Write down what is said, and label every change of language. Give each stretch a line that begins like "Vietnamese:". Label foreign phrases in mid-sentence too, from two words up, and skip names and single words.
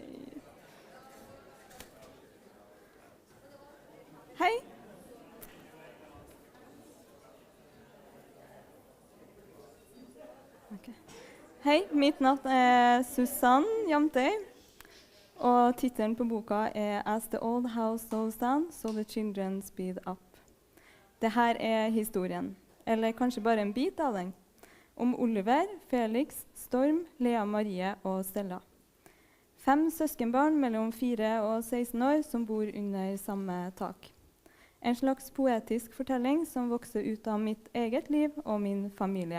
Norwegian: Hei. Okay. Hei, mitt navn er Susann Jamtøy, og tittelen på boka er As the old house slows down, so the children speed up. Dette er historien, eller kanskje bare en bit av den, om Oliver, Felix, Storm, Lea Marie og Stella. 5 søskenbarn mellom 4 og 16 år som bor under samme tak. En slags poetisk fortelling som vokser ut av mitt eget liv og min familie.